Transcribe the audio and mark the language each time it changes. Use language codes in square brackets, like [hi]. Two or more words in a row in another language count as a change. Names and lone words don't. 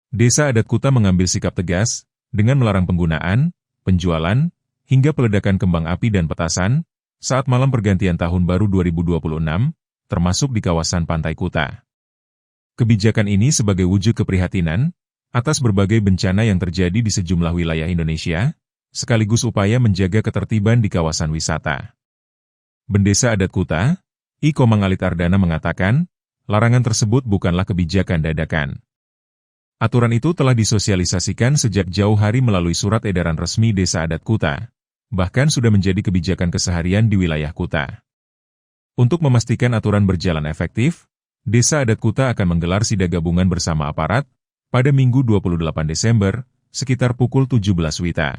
[id] Desa Adat Kuta mengambil sikap tegas, dengan melarang penggunaan, penjualan, hingga peledakan kembang api dan petasan, saat malam pergantian Tahun Baru 2026, termasuk di kawasan Pantai Kuta. Kebijakan ini sebagai wujud keprihatinan atas berbagai bencana yang terjadi di sejumlah wilayah Indonesia, sekaligus upaya menjaga ketertiban di kawasan wisata. Bendesa Adat Kuta, I. Komang Alit Ardana mengatakan, larangan tersebut bukanlah kebijakan dadakan. Aturan itu telah disosialisasikan sejak jauh hari melalui surat edaran resmi Desa Adat Kuta, bahkan sudah menjadi kebijakan keseharian di wilayah Kuta. Untuk memastikan aturan berjalan efektif, Desa Adat Kuta akan menggelar sida gabungan bersama aparat pada Minggu 28 Desember, sekitar pukul 17 WITA.